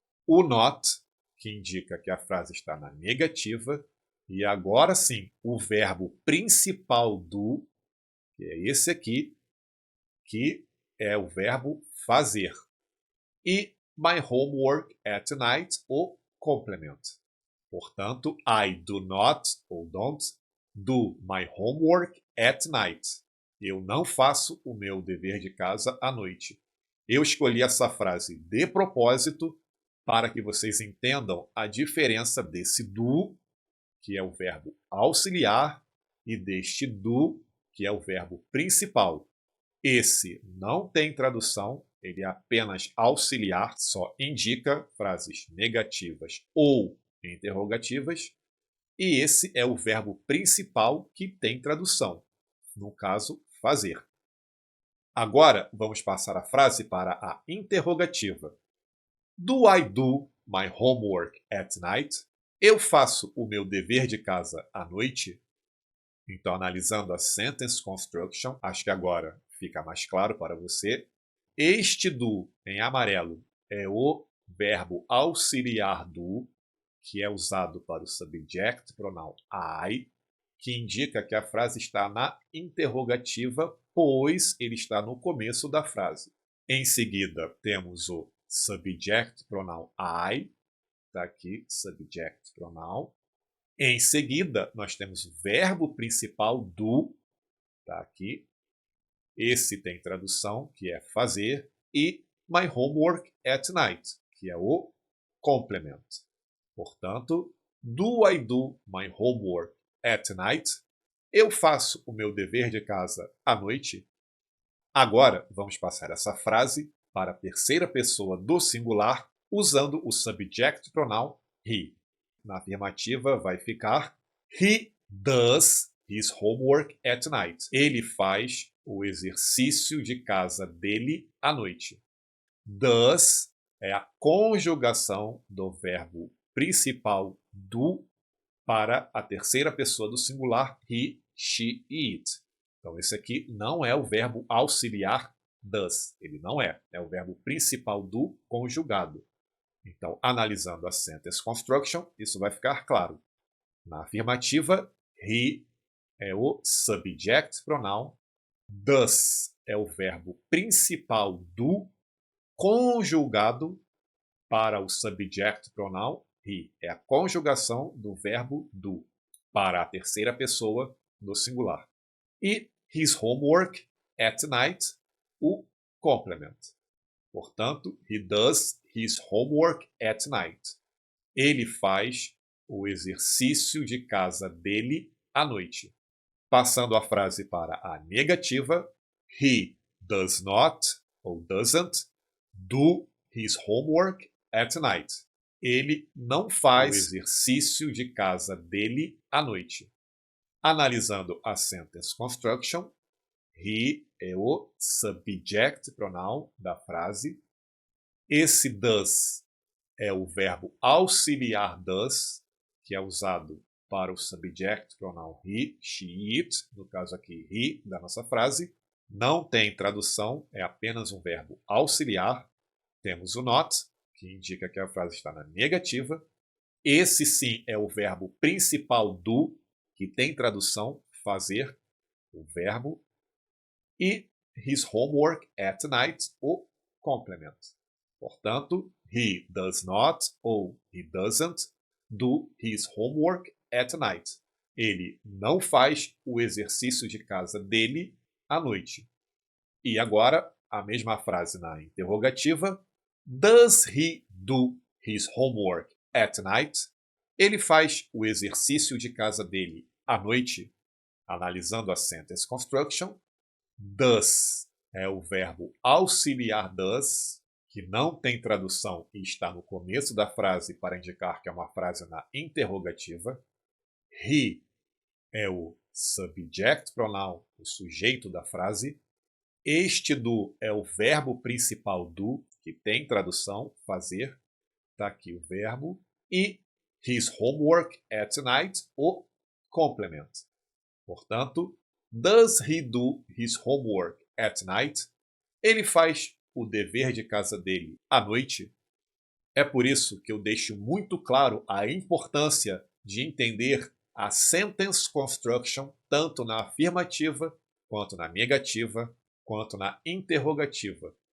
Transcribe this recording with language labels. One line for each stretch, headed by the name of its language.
Portuguese: O not, que indica que a frase está na negativa. E agora sim, o verbo principal do, que é esse aqui, que é o verbo fazer.
English: E my homework at night,
Portuguese: o complemento. Portanto,
English: I do not ou don't do my homework at night.
Portuguese: Eu não faço o meu dever de casa à noite. Eu escolhi essa frase de propósito para que vocês entendam a diferença desse do, que é o verbo auxiliar, e deste do, que é o verbo principal. Esse não tem tradução, ele é apenas auxiliar, só indica frases negativas ou interrogativas. E esse é o verbo principal que tem tradução, no caso, fazer. Agora, vamos passar a frase para a interrogativa.
English: Do I do my homework at night?
Portuguese: Eu faço o meu dever de casa à noite? Então, analisando a
English: sentence construction,
Portuguese: acho que agora fica mais claro para você. Este do, em amarelo, é o verbo auxiliar do, que é usado para o subject pronoun I, que indica que a frase está na interrogativa, pois ele está no começo da frase. Em seguida, temos o subject pronoun I, está aqui, subject pronoun. Em seguida, nós temos o verbo principal do, está aqui. Esse tem tradução, que é fazer, e
English: my homework at night,
Portuguese: que é o complemento. Portanto,
English: do I do my homework at night?
Portuguese: Eu faço o meu dever de casa à noite? Agora, vamos passar essa frase para a terceira pessoa do singular, usando o subject pronoun he. Na afirmativa vai ficar
English: he does his homework at night.
Portuguese: Ele faz o exercício de casa dele à noite. Does é a conjugação do verbo principal do para a terceira pessoa do singular he, she e it. Então esse aqui não é o verbo auxiliar does. Ele não é. É o verbo principal do conjugado. Então, analisando a
English: sentence construction,
Portuguese: isso vai ficar claro. Na afirmativa, he é o subject pronoun, does é o verbo principal do, conjugado para o subject pronoun he. É a conjugação do verbo do para a terceira pessoa do singular.
English: E his homework at night,
Portuguese: o complement. Portanto,
English: he does his homework at night.
Portuguese: Ele faz o exercício de casa dele à noite. Passando a frase para a negativa,
English: He does not, ou doesn't, do his homework at night.
Portuguese: Ele não faz o exercício de casa dele à noite. Analisando a
English: sentence construction,
Portuguese: he é o subject pronoun da frase. Esse does é o verbo auxiliar does, que é usado para o subject pronoun he, she, it, no caso aqui he, da nossa frase. Não tem tradução, é apenas um verbo auxiliar. Temos o not, que indica que a frase está na negativa. Esse sim é o verbo principal do, que tem tradução, fazer, o verbo.
English: E his homework at night,
Portuguese: o complement. Portanto,
English: he does not ou he doesn't do his homework at night.
Portuguese: Ele não faz o exercício de casa dele à noite. E agora, a mesma frase na interrogativa.
English: Does he do his homework at night?
Portuguese: Ele faz o exercício de casa dele à noite? Analisando a
English: sentence construction,
Portuguese: does é o verbo auxiliar does, que não tem tradução e está no começo da frase para indicar que é uma frase na interrogativa. He é o subject pronoun, o sujeito da frase. Este do é o verbo principal do, que tem tradução, fazer. Está aqui o verbo.
English: E his homework at night,
Portuguese: o complement. Portanto,
English: does he do his homework at night?
Portuguese: Ele faz o dever de casa dele à noite? É por isso que eu deixo muito claro a importância de entender a
English: sentence construction
Portuguese: tanto na afirmativa, quanto na negativa, quanto na interrogativa.